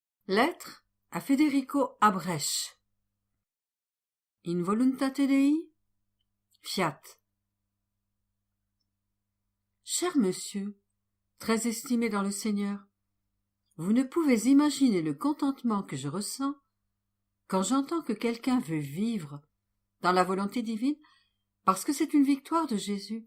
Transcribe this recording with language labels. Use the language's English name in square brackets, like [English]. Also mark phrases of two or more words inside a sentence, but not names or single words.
[French] Lettre à Federico Abrech. [Latin] In voluntate Dei, fiat. [French] Cher monsieur, très estimé dans le Seigneur, vous ne pouvez imaginer le contentement que je ressens quand j'entends que quelqu'un veut vivre dans la volonté divine parce que c'est une victoire de Jésus.